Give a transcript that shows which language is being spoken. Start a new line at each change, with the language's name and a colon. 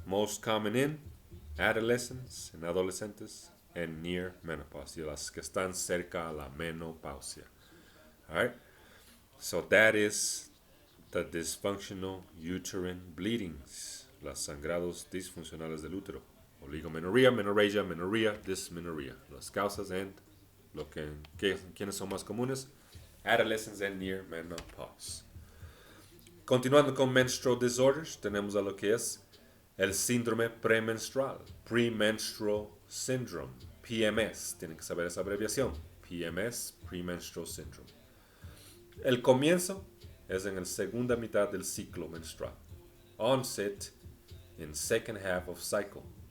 English: Most common in adolescents,
Spanish: en adolescentes,
English: and near menopause,
Spanish: y las que están cerca a la menopausia.
English: Alright? So that is the dysfunctional uterine bleedings,
Spanish: las sangrados disfuncionales del útero.
English: Oligomenorrhea, menorrhagia, dysmenorrhea.
Spanish: Las causas and ¿quiénes son más comunes?
English: Adolescents and near menopause.
Spanish: Continuando con menstrual disorders, tenemos a lo que es el síndrome premenstrual,
English: premenstrual syndrome,
Spanish: PMS. Tienen que saber esa abreviación, PMS, premenstrual syndrome. El comienzo es en la segunda mitad del ciclo menstrual.
English: Onset in second half of cycle.